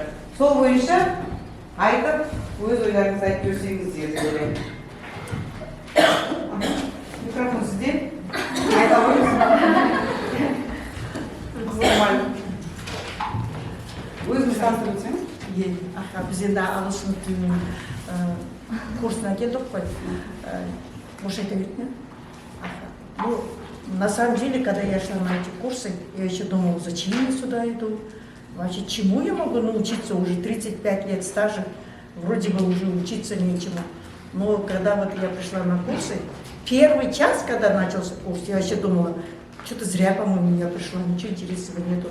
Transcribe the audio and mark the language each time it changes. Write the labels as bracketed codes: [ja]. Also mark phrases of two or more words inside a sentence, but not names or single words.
[kk] Сол бойынша айтып, өз ойларыңызды айтып берсеңіздер деп ойлаймын. Микрофон сізде. Айта қойыңыз. Өзіңіз таныстырып өтсеңіз. Біз енді ағылшын тілінің курсына келдік қой. [ru] Может, это видно? Ну, на самом деле, когда я шла на эти курсы, я еще думала, зачем я сюда иду? Вообще, чему я могу научиться? Уже 35 лет стажа, вроде бы уже учиться нечему. Но когда вот я пришла на курсы, первый час, когда начался курс, я вообще думала, что-то зря, по-моему, я пришла, ничего интересного нету.